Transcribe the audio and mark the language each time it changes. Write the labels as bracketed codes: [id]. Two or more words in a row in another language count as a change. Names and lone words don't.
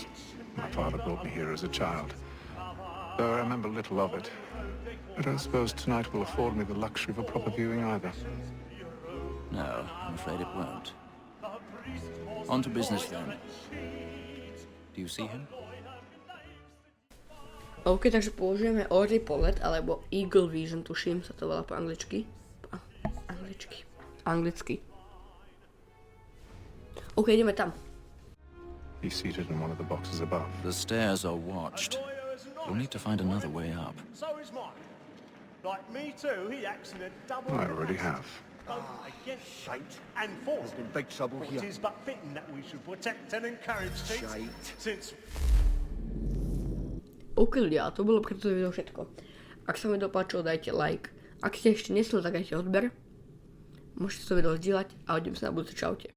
[en] My father brought me here as a child. Though I remember little of it. I don't suppose tonight will afford me the luxury of a proper viewing either. No, I'm afraid it won't. On to business then. Do you see him? [sk] OK, takže použijeme Orly pohled, alebo Eagle Vision, tuším, sa to volá po anglicky. Anglicky. OK, ideme tam. [en] He's seated in one of the boxes above. The stairs are watched. We'll need to find another way up. So is mine. Like me too, he acts in a double... I already have. Against shite and force. In big trouble here. It is but fitting that we should protect and encourage things. Since... [sk] OK ľudia, to bolo pre toto video všetko. Ak sa mi to páčilo, dajte like. Ak ste ešte nesli, tak dajte odber. Môžete to video zdieľať a uvidíme sa na budúce. Čaute.